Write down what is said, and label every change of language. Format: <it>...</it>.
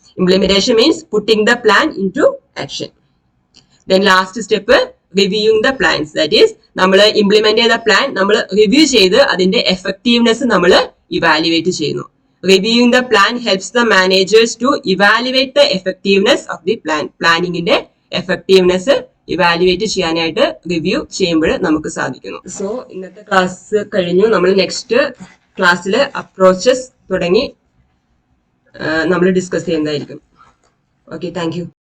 <en>Implementation means putting the plan into action. Then last step, reviewing the plans. That is,</en> <ml>നമ്മൾ implement ചെയ്ത plan നമ്മൾ review ചെയ്ത് അതിന്റെ effectiveness നമ്മൾ evaluate ചെയ്യുന്നു.</ml> <en>Reviewing the plan helps the managers to evaluate the effectiveness of the plan.</en> <ml>പ്ലാനിങ്ങിന്റെ effectiveness evaluate ചെയ്യാനായിട്ട് review ചെയ്യുമ്പോൾ നമുക്ക് സാധിക്കുന്നു. സോ ഇന്നത്തെ ക്ലാസ് കഴിഞ്ഞു. നമ്മൾ നെക്സ്റ്റ് ക്ലാസ്സിൽ അപ്രോച്ചസ് തുടങ്ങി നമ്മൾ ഡിസ്കസ് ചെയ്യുന്നതായിരിക്കും. Okay, thank you.</ml>